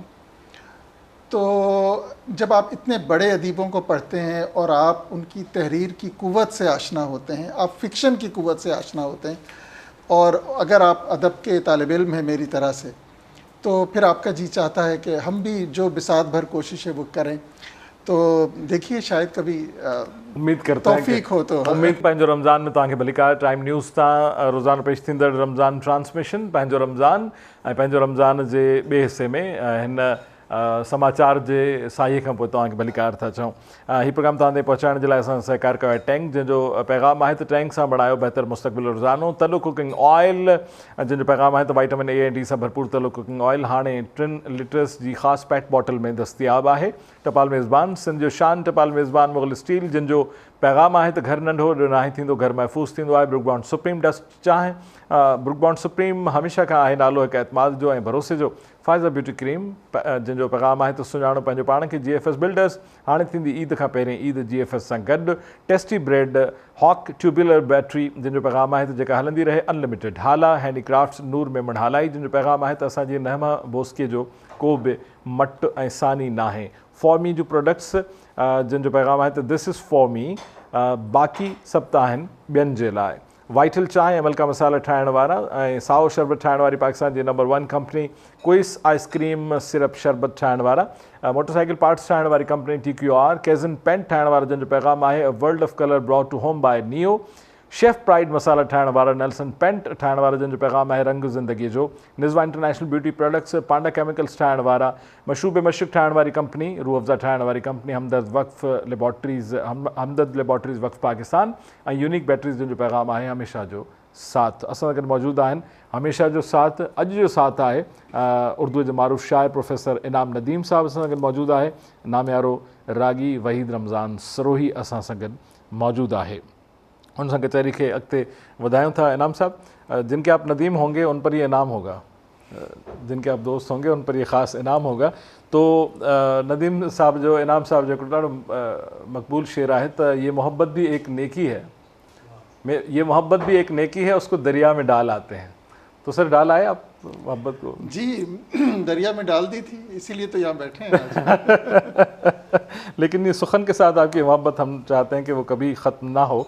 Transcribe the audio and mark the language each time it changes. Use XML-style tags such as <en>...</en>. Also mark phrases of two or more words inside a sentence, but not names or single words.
<ur>تو جب آپ اتنے بڑے ادیبوں کو پڑھتے ہیں اور آپ ان کی تحریر کی قوت سے آشنا ہوتے ہیں, آپ فکشن کی قوت سے آشنا ہوتے ہیں, اور اگر آپ ادب کے طالب علم ہیں میری طرح سے, تو پھر آپ کا جی چاہتا ہے کہ ہم بھی جو بساط بھر کوشش ہے وہ کریں. تو دیکھیے شاید کبھی امید کرتا ہے توفیق ہو تو</ur> <sd>امید पंहिंजो रमज़ान में तव्हांखे भली कार टाइम न्यूज़ तां रोज़ाना पेश थींदड़ रमज़ान ट्रांसमिशन पंहिंजो रमज़ान ऐं पंहिंजो रमज़ान जे ॿिए हिसे में हिन समाचार जे साईअ खां पोइ तव्हांखे भली कार था चऊं. हीउ प्रोग्राम तव्हां ताईं पहुचाइण जे लाइ असां सहकार कयो आहे टैंक, जंहिंजो पैगाम आहे त टैंक सां बणायो बहितर मुस्तक़बिल रोज़ानो. तलो कुकिंग ऑयल जंहिंजो पैगाम आहे त विटामिन ए ऐं डी सां भरपूर तलो कुकिंग ऑयल हाणे 3 लीटर्स जी ख़ासि पैट बॉटल में दस्तियाब आहे. टपाल मेज़बान सिंध जो शान टपाल मेज़बान मुग़ल स्टील, जंहिंजो पैगाम आहे त घर नंढो नाहे थींदो घर महफ़ूज़ थींदो आहे. ब्रुक बॉन्ड सुप्रीम डस्ट चांहि, ब्रुक बॉन्ड सुप्रीम हमेशह खां आहे नालो हिकु एतमाद जो ऐं भरोसे जो. फाइज़ा ब्यूटी क्रीम जंहिंजो पैगाम आहे त सुञाणो पंहिंजो पाण खे. GFS बिल्डर्स हाणे थींदी ईद खां पहिरियों ईद GFS सां गॾु. टेस्टी ब्रेड हॉक ट्यूबुलर बैटरी जंहिंजो पैगाम आहे त जेका हलंदी रहे अनलिमिटेड. हाला हैंडीक्राफ्ट्स नूर मेमन हालाई जंहिंजो पैगाम आहे त असांजी नहमा बोस्के जो को बि मट ऐं सानी नाहे. फॉर्मी जूं प्रोडक्ट्स जंहिंजो पैगाम आहे त</sd> <en>This is for me,</en> <sd>बाक़ी सभु त आहिनि ॿियनि जे लाइ. वाइटल चांहि ऐं मलका मसाला ठाहिण वारा ऐं साओ शरबत ठाहिण वारी पाकिस्तान जी नंबर 1 कंपनी. क्विस आइसक्रीम सिरप शरबत ठाहिण वारा. मोटरसाइकिल पार्ट्स ठाहिण वारी कंपनी TQR. कैज़न पेंट ठाहिण वारा जंहिंजो पैगाम आहे</sd> <en>A world of colour brought to home by Neo.</en> <sd>शेफ प्राइड मसाला ठाहिण वारा. नेल्सन पेंट ठाहिण वारा जंहिंजो पैगाम आहे रंग ज़िंदगीअ जो. निज़वा इंटरनेशनल ब्यूटी प्रोडक्ट्स. पांडा केमिकल्स ठाहिण वारा. मशरूब मशक ठाहिण वारी कंपनी. रूह अफ़ज़ा ठाहिण वारी कंपनी हमदर्द लेबॉर्ट्रीज़ वक़्फ़ पाकिस्तान ऐं यूनिक बैटरीज़ जंहिंजो पैगाम आहे हमेशह जो साथ. असां गॾु मौजूदु आहिनि हमेशह जो साथ. अॼु जो साथ आहे उर्दूअ जे मारूफ़ शाइर प्रोफेसर इनाम नदीम साहिबु असां सां गॾु मौजूदु आहे. नामियारो रागी वहीद रमज़ान सरोही असां सां गॾु मौजूदु आहे. उन सां कचहरी खे अॻिते वधायूं था.</sd> <ur>انعام صاحب، جن کے آپ ندیم ہوں گے ان پر یہ انعام ہوگا، جن کے آپ دوست ہوں گے ان پر یہ خاص انعام ہوگا.</ur> <sd>तो नदीम साहब जो इनाम साहब जो ॾाढो मकबूल शेर आहे त</sd> <ur>یہ محبت بھی ایک نیکی ہے، یہ محبت بھی ایک نیکی ہے، اس کو دریا میں ڈال آتے ہیں. تو سر ڈال آئے آپ محبت کو? جی دریا میں ڈال دی تھی، اسی لیے تو یہاں بیٹھے ہیں آج. لیکن یہ سخن کے ساتھ آپ کی محبت ہم چاہتے ہیں کہ وہ کبھی ختم نہ ہو.</ur>